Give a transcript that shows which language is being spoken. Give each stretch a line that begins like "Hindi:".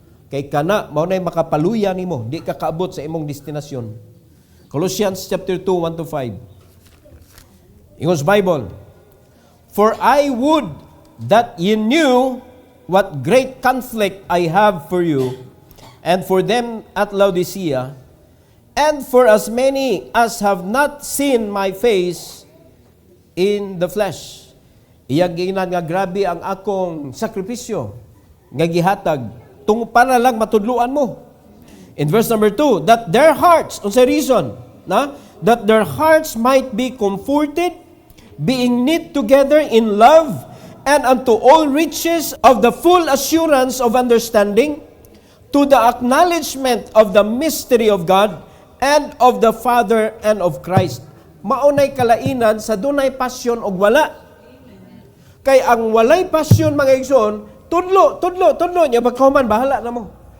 Cebuano: Kay kana, mao na'y makapaluya nimo, di ka kaabot sa imong destinasyon.
English: Colossians chapter 2, 1-5.
Cebuano: Ingos Bible,
English: for I would that ye knew what great conflict I have for you, and for them at Laodicea, and for as many as have not seen my face in the flesh.
Cebuano: Iyang giingnan nga grabe ang akong sakripisyo nga gihatag tung para lang matudluan mo.
English: In verse number 2, that their hearts,
Cebuano: unsay reason, na?
English: That their hearts might be comforted being knit together in love, and unto all riches of the full assurance of understanding, to the acknowledgement of the mystery of God, and of the Father, and of Christ.
Cebuano: Maunay kalainan sa dunay pasyon og wala. Kay ang walay pasyon, mga igsoon, tudlo niya, pagkahuman, bahala na mo.